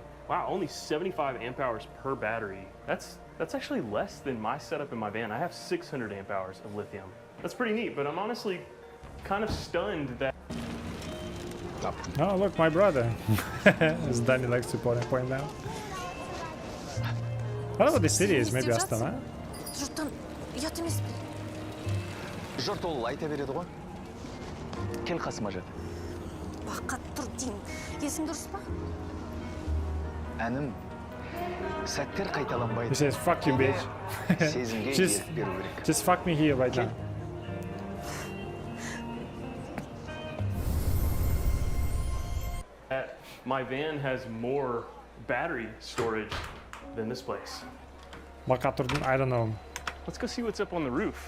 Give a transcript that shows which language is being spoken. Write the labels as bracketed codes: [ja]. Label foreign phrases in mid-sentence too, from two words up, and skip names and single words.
[en] Wow, only 75 amp hours per battery. That's actually less than my setup in my van. I have 600 amp hours of lithium. That's pretty neat, but I'm honestly kind of stunned that. Oh, look, my brother. As Danny likes to point out. I don't know what the city is, maybe Astana. [kk] жұрт ол айта береді ғой. Кел қасыма жат. Бақат тұр деймін. Есің дұрыс па? Әнім, сәттер қайталанбайды. [en] He says, fuck you, bitch. [kk] Сезімге just, ерік беру керек. [en] just fuck me here right now. My van has more battery storage than this place. I don't know. Let's go see what's up on the roof.